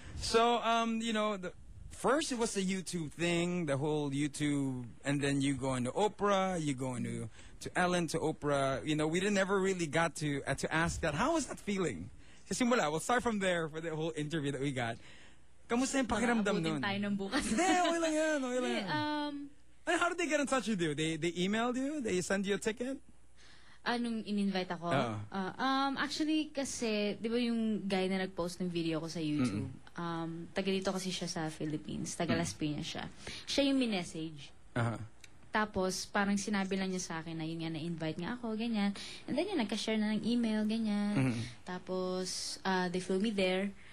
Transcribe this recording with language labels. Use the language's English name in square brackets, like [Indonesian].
[English] So, you know, first it was the YouTube thing, the whole YouTube, and then you go into Oprah, you go into to Ellen, to Oprah. You know, we never really got to ask that. How was that feeling? [Filipino] Kasi simula, [English] we'll start from there for the whole interview that we got. [Filipino] Kamusta yung pakiramdam nun? Abutin tayo ng bukas. Hindi, okay lang yan, okay lang yan. Eh, [English] How did they get in touch with you? They emailed you? They send you a ticket? [Filipino] Nung in-invite ako? Oo. Actually, kasi, di ba yung guy na nag-post ng video ko sa YouTube, taga dito kasi siya sa Philippines, taga Las Piñas siya. Siya yung minessage. Tapos, parang sinabi lang niya sa akin na yun nga, na-invite nga ako, ganyan. [English] And then [Filipino] yun, nagka-share na ng email, ganyan. Tapos, [English] they flew me there.